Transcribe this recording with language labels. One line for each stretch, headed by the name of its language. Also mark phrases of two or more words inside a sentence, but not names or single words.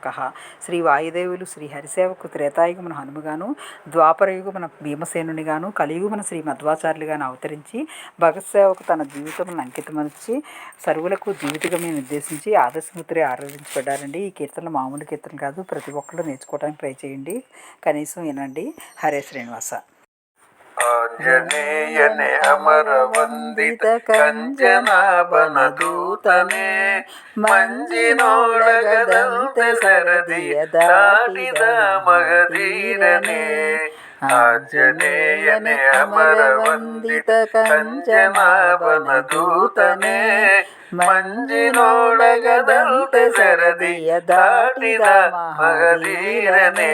Telugu: శ్రీ వాయుదేవులు శ్రీ హరిసేవకు త్రేతాయుగమున హనుమగాను, ద్వాపరయుగమున భీమసేనునిగాను, కలియుగమున శ్రీ మధ్వాచార్యులుగాను అవతరించి భగత్ సేవకు తన జీవితములను అంకితమర్చి సర్వులకు జీవితగమని నిర్దేశించి ఆదర్శమూర్తిగా ఆరాధించబడ్డారండి. ఈ కీర్తనలు మామూలు కీర్తన కాదు. ప్రతి ఒక్కరు నేర్చుకోవడానికి ట్రై చేయండి. కనీసం వినండి. హరే శ్రీనివాస.
Kannada: ಆಂಜನೇಯನೇ ಅಮರ ವಂದಿತ ಕಂಜನಾಭನ ದೂತನೇ ಮಂಜಿನೊಳಗದಂತೆ ಸರದಿಯ ದಾಟಿದ ಮಗಧೀರನೇ. ಆಂಜನೇಯನೇ ಅಮರ ವಂದಿತ ಕಂಜನಾಭನ ದೂತನೇ ಮಂಜಿನೊಳಗದಂತೆ ಸರದಿಯ ದಾಟಿದ ಮಗಧೀರನೇ.